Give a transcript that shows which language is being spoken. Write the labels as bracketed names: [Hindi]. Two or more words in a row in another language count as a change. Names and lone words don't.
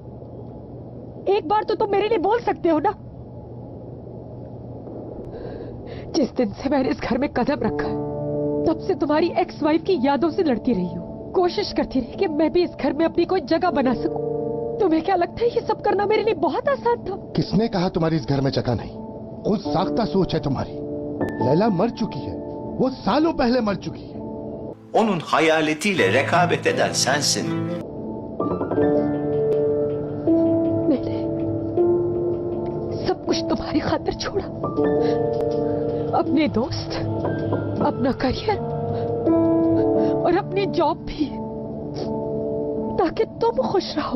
[Hindi] एक बार तो तुम मेरे लिए बोल सकते हो ना। जिस दिन से मैंने इस घर में कदम रखा है तब से तुम्हारी [English] ex wife [Hindi] की यादों से लड़ती रही हूँ। कोशिश करती रही कि मैं भी इस घर में अपनी कोई जगह बना सकूं। तुम्हें क्या लगता है ये सब करना मेरे लिए बहुत आसान था? किसने कहा तुम्हारी इस घर में जगह नहीं? खुद साख्ता सोच है तुम्हारी। लैला मर चुकी है, वो सालों पहले मर चुकी है। [Turkish] Onun hayaletiyle rekabet eden sensin. [Hindi] मैंने सब कुछ तुम्हारी खातिर छोड़ा, अपने दोस्त, अपना करियर और अपनी जॉब भी, ताकि तुम खुश रहो।